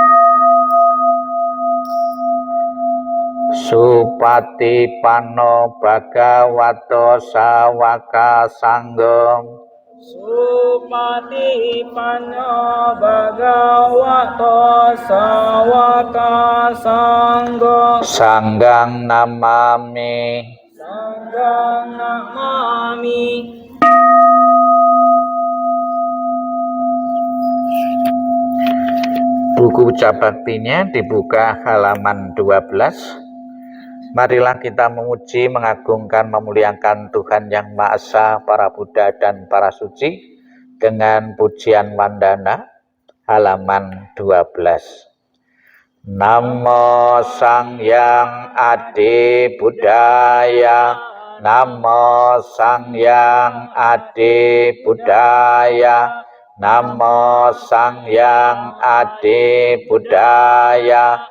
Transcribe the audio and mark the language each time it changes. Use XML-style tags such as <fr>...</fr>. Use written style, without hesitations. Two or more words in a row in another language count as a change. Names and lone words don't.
<pi>Supatipanno bhagavato sawaka sangham. Supatipanno bhagavato sawaka sangha. Sanggang namami. Sanggang namami.</pi> <id>Buku puja baktinya dibuka halaman 12. Marilah kita memuji, mengagungkan, memuliakan Tuhan Yang Maha Esa, para Buddha dan para suci dengan pujian Wandana halaman 12.</id> <pi>Namo Sangyang Adi Buddhaya. Namo Sangyang Adi Buddhaya. Namo Sangyang Adi Buddhaya.</pi>